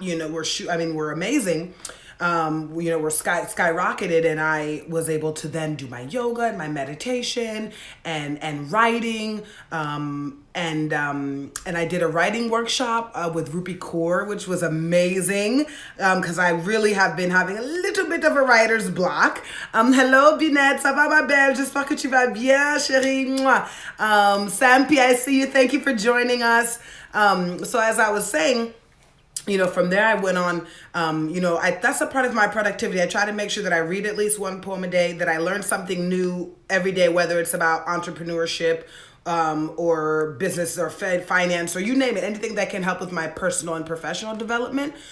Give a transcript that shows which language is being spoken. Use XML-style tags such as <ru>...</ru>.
<en>Were amazing. Were skyrocketed, and I was able to then do my yoga and my meditation and writing, and I did a writing workshop with Rupi Kaur, which was amazing, because I really have been having a little bit of a writer's block.</en> <fr>Hello Binette, ça va ma belle? J'espère que tu vas bien, chérie.</fr> <en>Sampi, I see you. Thank you for joining us. So as I was saying, from there I went on, that's a part of my productivity. I try to make sure that I read at least one poem a day, that I learn something new every day, whether it's about entrepreneurship, or business or finance, or you name it, anything that can help with my personal and professional development.</en>